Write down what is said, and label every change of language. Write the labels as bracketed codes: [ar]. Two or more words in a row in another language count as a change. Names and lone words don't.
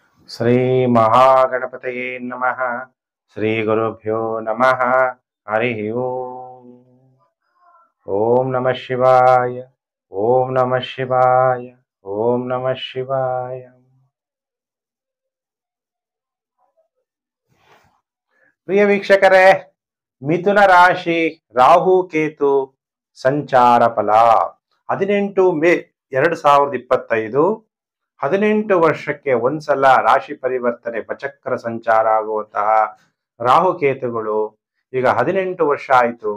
[sa] ಶ್ರೀ ಮಹಾಗಣಪತಯೇ ನಮಃ. ಶ್ರೀ ಗುರುಭ್ಯೋ ನಮಃ. ಹರಿ ಓಂ. ಓಂ ನಮಃ ಶಿವಾಯ. ಓಂ ನಮಃ ಶಿವಾಯ. ಓಂ ನಮಃ ಶಿವಾಯ. [kn] ಪ್ರಿಯ ವೀಕ್ಷಕರೇ, ಮಿಥುನ ರಾಶಿ ರಾಹು ಕೇತು ಸಂಚಾರ ಫಲ 18 ಮೇ 2025. 18 ವರ್ಷಕ್ಕೆ ಒಂದ್ಸಲ ರಾಶಿ ಪರಿವರ್ತನೆ ಬಚಕ್ರ ಸಂಚಾರ ಆಗುವಂತಹ ರಾಹುಕೇತುಗಳು ಈಗ 18 ವರ್ಷ ಆಯಿತು.